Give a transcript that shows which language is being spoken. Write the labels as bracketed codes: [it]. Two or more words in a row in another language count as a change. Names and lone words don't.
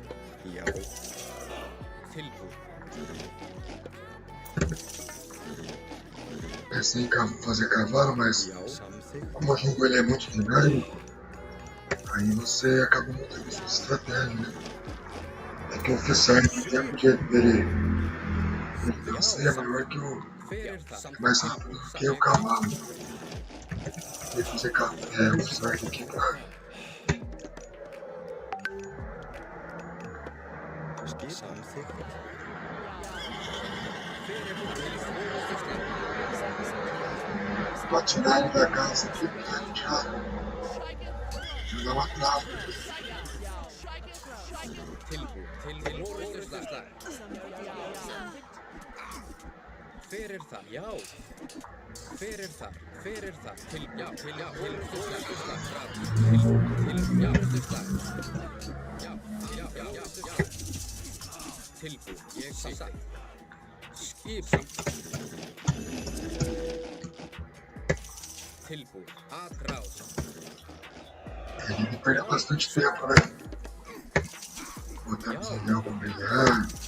[is] Já. Tilbúin. [pt] Pensei em fazer cavalo, mas como o jogo ele é muito dinâmico, aí você acaba mudando sua estratégia, né? É que o Fessar, o tempo dele vencer é maior que o... é mais rápido do que o cavalo. Ele fazer o Fessar aqui pra... Pra tirar ele da casa aqui, porque a gente já dá uma trava. [is] Hver þar? Já. Hver þar? Já. Tilbúin. Ég sá. Skipan. Tilbúin. [pt] Atrás. Ele perde bastante tempo, né? Podemos ali algum brilhar.